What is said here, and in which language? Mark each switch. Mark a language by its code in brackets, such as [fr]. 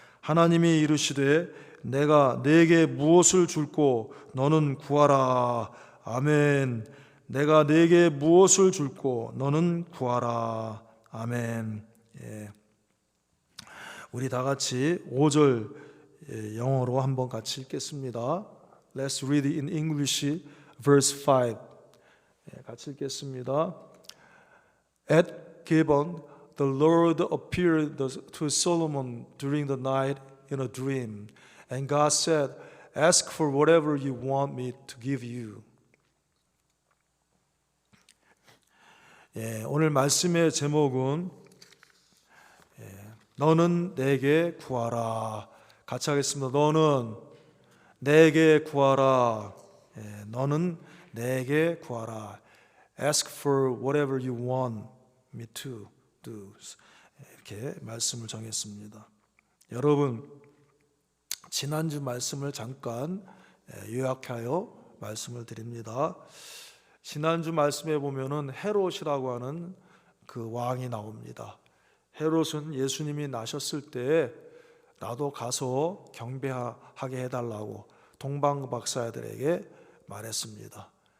[ko] 하나님이 이르시되 내가 네게 무엇을 줄꼬 너는 구하라. 아멘. 내가 네게 무엇을 줄꼬 너는 구하라. 아멘. 우리 다 같이 5절 영어로 한번 같이 읽겠습니다. [en] Let's read it in English, verse 5. [ko] 같이 읽겠습니다. [en] At Gibeon, the Lord appeared to Solomon during the night in a dream, and God said, "Ask for whatever you want me to give you." [ko] 오늘 말씀의 제목은 너는 내게 구하라. 같이 하겠습니다. 너는 내게 구하라. 너는 내게 구하라. [en] Ask for whatever you want me to do. [ko] 이렇게 말씀을 정했습니다. 여러분, 지난주 말씀을 잠깐 요약하여 말씀을 드립니다. 지난주 말씀에 보면은 헤롯이라고 하는 그 왕이 나옵니다. 헤롯은 예수님이 나셨을 때 나도 가서 경배하게 해달라고 동방박사들에게 말했습니다.